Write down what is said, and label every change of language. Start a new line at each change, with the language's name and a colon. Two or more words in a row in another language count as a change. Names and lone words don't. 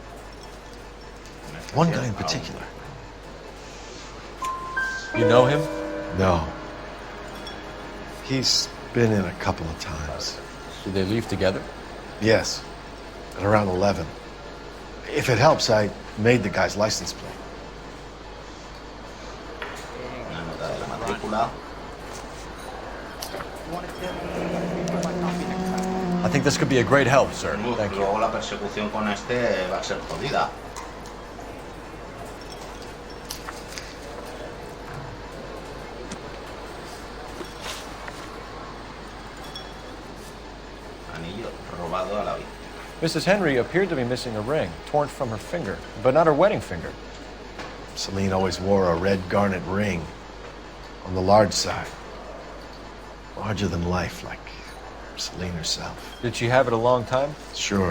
English: One guy in particular. You know him? No. He's been in a couple of times. Did they leave together? Yes. At around 11. If it helps, I made the guy's license plate.
Spanish: Una nota de la matrícula.
English: I think this could be a great help, sir. Thank you.
Spanish: Luego la persecución con este va a ser jodida. Anillo robado a la víctima.
English: Mrs. Henry appeared to be missing a ring, torn from her finger, but not her wedding finger. Celine always wore a red garnet ring on the large side. Larger than life, like Celine herself. Did she have it a long time? Sure.